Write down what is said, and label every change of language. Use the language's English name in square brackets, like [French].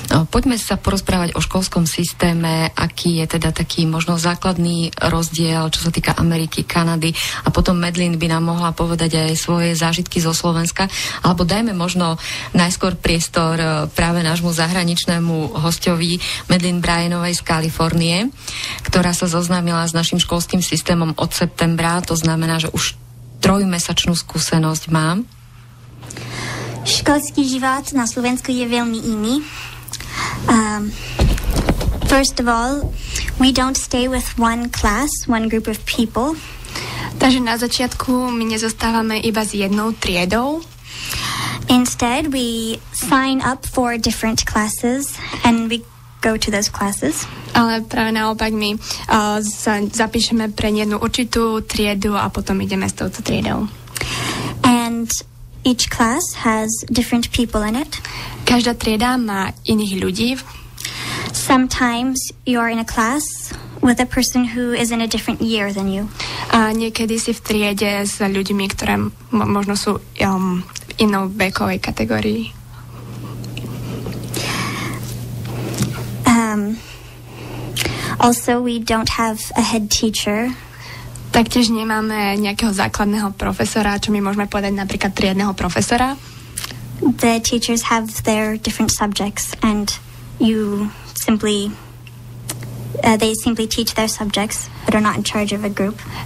[Slovak] Poďme sa porozprávať o školskom systéme, aký je teda taký možno základný rozdiel, čo sa týka Ameriky, Kanady, a potom Medlin by nám mohla povedať aj svoje zážitky zo Slovenska, alebo dajme možno najskôr priestor práve nášmu zahraničnému hostovi Medlin Bryanovej z Kalifornie, ktorá sa zoznámila s našim školským systémom od septembra, to znamená, že už 3-mesačnú skúsenosť mám. Školský život na Slovensku je veľmi iný. [English] First of all, we don't stay with one class, one group of people. [Slovak] Takže na začiatku my nezostávame iba s jednou triedou. [English] Instead, we sign up for different classes and we go to those classes. [Slovak] Ale práve naopak my sa zapíšeme pre jednu určitú triedu a potom ideme s touto triedou. [English] And each class has different people in it. [Slovak] Každá trieda má iných ľudí. [English] Sometimes you're in a class with a person who is in a different year than you. [Slovak] A niekedy si v triede s ľuďmi, ktoré možno sú v inou vekovej kategórii. [English] Also, we don't have a head teacher. [Slovak] Taktiež nemáme nejakého základného profesora, čo my môžeme povedať napríklad triedneho profesora. [English] The teachers have their different subjects and you simply they simply teach their subjects but are not in charge of a group.